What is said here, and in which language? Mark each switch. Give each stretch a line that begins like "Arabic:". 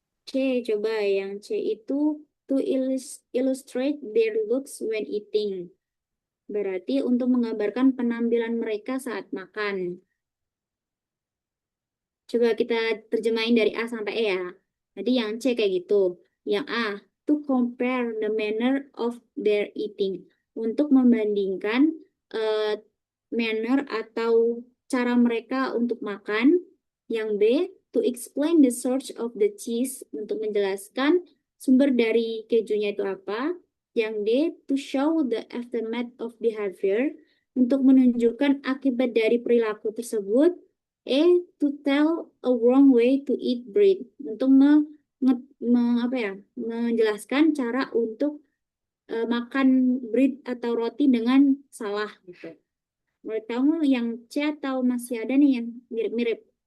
English: C,
Indonesian: coba yang C itu
English: to illustrate their looks when eating.
Indonesian: Berarti untuk menggambarkan penampilan mereka saat makan. Coba kita terjemahin dari A sampai E ya. Jadi yang C kayak gitu. Yang A,
English: to compare the manner of their eating.
Indonesian: Untuk membandingkan manner atau cara mereka untuk makan. Yang B,
English: to explain the source of the cheese.
Indonesian: Untuk menjelaskan sumber dari kejunya itu apa. Yang D,
English: to show the aftermath of behavior.
Indonesian: Untuk menunjukkan akibat dari perilaku tersebut.
English: E, to tell a wrong way to eat bread.
Indonesian: Untuk menjelaskan cara untuk makan bread atau roti dengan salah gitu. Menurut kamu yang C atau masih ada nih yang mirip-mirip?